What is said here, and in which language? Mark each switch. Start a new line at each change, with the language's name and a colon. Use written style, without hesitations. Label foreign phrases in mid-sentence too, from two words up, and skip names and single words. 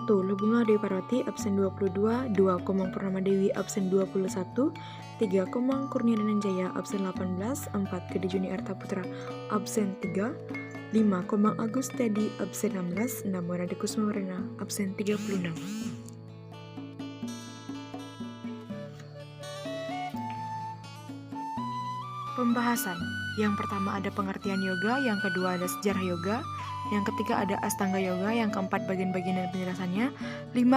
Indonesian: Lubunga Dewi Parwati absen 22, 2. Komang Purnama Dewi absen 21, 3. Komang Kurniawan Jaya absen 18, 4. Gede Juni Arta Putra absen 3, 5. Komang Agus Tedi absen 16, 6. Waradi Kusuma Warena absen 36. Pembahasan. Yang pertama ada pengertian yoga, yang kedua ada sejarah yoga, yang ketiga ada Astanga yoga, yang keempat bagian-bagian dan penjelasannya, 5.